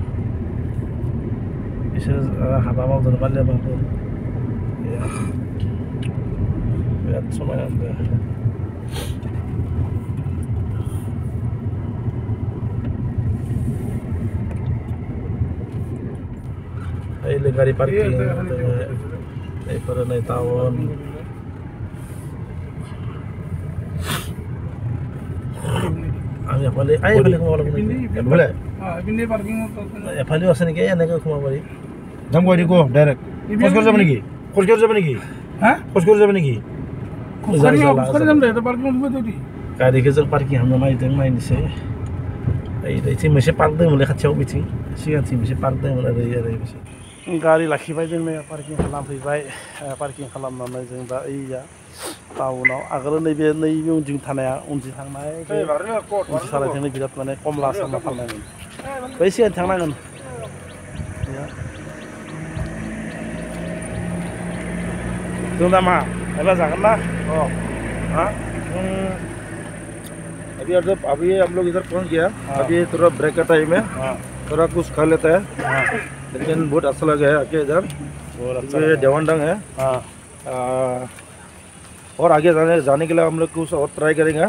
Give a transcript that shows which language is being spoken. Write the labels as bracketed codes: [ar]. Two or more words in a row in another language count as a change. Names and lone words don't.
[brx] बिसोर हाबा मावदों मालियाबाबो बिराद समायना नुदों ओइ गारि पार्किं बेफोरो नै टाउन [as] আমি এফালে এইফালে সোমাব লাগিব [hi] बोले [as] এফালেও আছে নেকি এনেকৈ সোমাব পাৰি যাম কৈ দিও ডাইৰেক্ট খোজ যাব নেকি খোজ যাব নেকি [brx] गारिखौ जों पार्किं खालामनो नायनोसै ओइथिं मोनसे पार्क दंमोनलै खाथियाव बिथिं सिगांथिं मोनसे पार्क दंमोन ओरै गारि लाखिबाय जोंनो पार्किं खालामफैबाय पार्किं खालामनानै जों दा ओइया टाउनाव आगोल नैबे उनथिं थानाया उनथिं थांनाय उनथिं सालायथिंनो बिराद माने कमला सामला फाननांगोन बै सिगां थांनांगोन जों दा मा एबा जागोन ना [hi] अभी हम लोग इधर पहुंच गया अभी थोड़ा ब्रेक का टाइम है थोड़ा कुछ खा लेता है लेकिन बहुत अच्छा लगा है आके इधर ये देवानडंग है और आगे जाने के लिए हम लोग कुछ और ट्राई करेंगे